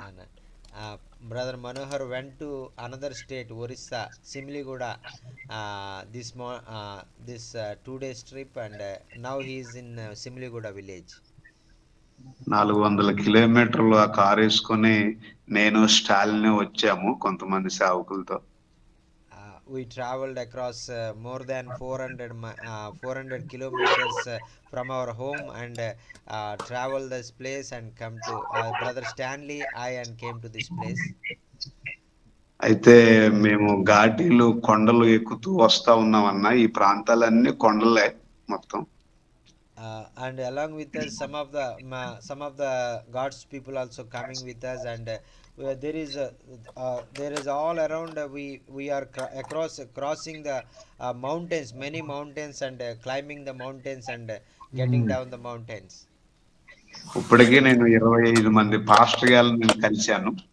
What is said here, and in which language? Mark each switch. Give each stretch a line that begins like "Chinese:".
English: అన్న brother Manohar went to another state Orissa Simliguda this 2 days trip and now he is in Simliguda village.
Telugu: 400 కిలోమీటర్లు ఆ car వేసుకొని నేను స్టాలిన్ వచ్చాము కొంతమంది సేవకులతో.
English: We traveled across more than 400 kilometers from our home and traveled this place and come to brother Stanley and came to this place.
Telugu: అయితే మేము ఘాటీలు కొండలు ఎక్కుతూ వస్తా ఉన్నామన్నా. ఈ ప్రాంతాలన్నీ కొండలే మొత్తం.
English: And along with us some of the God's people also coming with us, and there is all around we are crossing the mountains, many mountains, and climbing the mountains and getting down the mountains.
Telugu: ఇప్పటికే నేను 25 మంది pastor గారిని నేను కలిశాను.